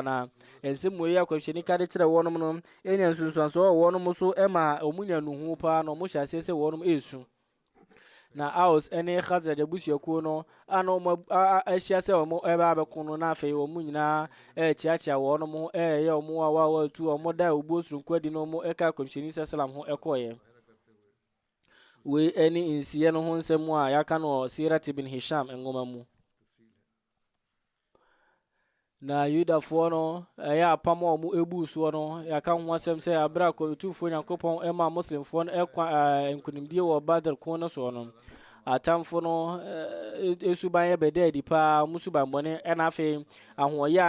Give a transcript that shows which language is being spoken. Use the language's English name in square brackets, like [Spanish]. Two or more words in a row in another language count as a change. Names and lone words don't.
[Akan] anaa ɛnsɛm mo yi akɔhwɛni ka de kyerɛ wɔnom no ɛnya nsunsuansoɔ wɔ wɔnom so ɛma ɔmo nya nuhu paa na ɔmo hyɛ aseɛ sɛ wɔnom ɛɛsu na aus ɛne khazraj abusuakuo no ana ɔmo ahyia sɛ ɔmo ɛbɛ abɛko no na afei ɔmo nyinaa ɛɛkyeakyea wɔnom ho ɛɛyɛ ɔmo a wawatu ɔmo da obuo soronko adi no ɔmo ɛka kɔmhyɛni sɛ salam ho ɛkɔɔyɛ wei ɛne nsiɛ no ho nsɛm a yɛaka no [Arabic] سيرة ابن هشام [Akan] nwoma mu na yudafoɔ no ɛyɛ apam a ɔmo ɛbuu soɔ no yɛaka ho asɛm sɛ abere a kɔtumfoɔ nyankopɔn ɛma muslimfoɔ no ɛkwa nkonimdie wɔ badr ko no soɔ no atamfo no ɛsuban yɛ bɛda adi paa mu suban bɔne ɛna afei ahoɔyɛ a